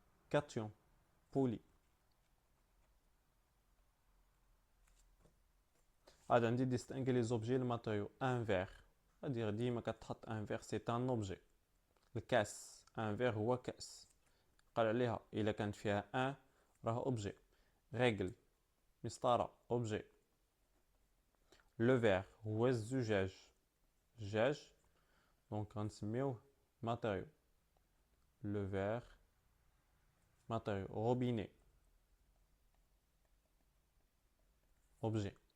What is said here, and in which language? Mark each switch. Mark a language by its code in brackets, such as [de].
[fr] Cation, poly. [ar] عاد عندي [fr] distinguer les objets, le matériau. Un verre. c'est-à-dire [ar] ديما كتحط [fr] un verre c'est un objet. [ar] الكاس [fr] un verre [ar] هو كاس. قال عليها إلا كانت فيها un راه objet. [fr] règle مسطرة objet. le verre [ar] هو الزجاج. زجاج donc غنسميوه matériau. [fr] le verre matériau. robinet objet.